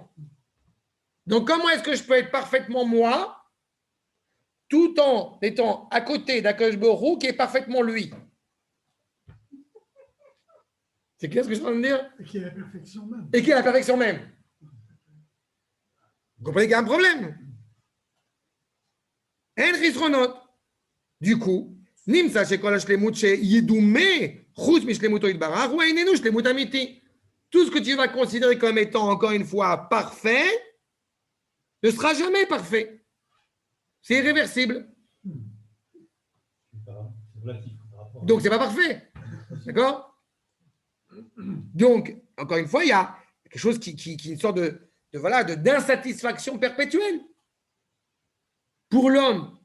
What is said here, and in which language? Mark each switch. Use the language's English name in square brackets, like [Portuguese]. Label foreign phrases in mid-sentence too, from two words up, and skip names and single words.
[French] Donc, comment est-ce que je peux être parfaitement moi tout en étant à côté d'Akadosh Baruch Hu qui est parfaitement lui? C'est clair ce que je suis en train de dire? Et qui est la perfection même. Et qui est la perfection même. Vous comprenez qu'il y a un problème? Du coup, [Hebrew] נמצא שכל השלמות שידומה חוץ משלמותו יתברך הוא איננו שלמות אמיתית. [French] Tout ce que tu vas considérer comme étant, encore une fois, parfait, ne sera jamais parfait. C'est irréversible. Donc, c'est pas parfait. D'accord? Donc, encore une fois, il y a quelque chose qui est une sorte d'insatisfaction perpétuelle pour l'homme.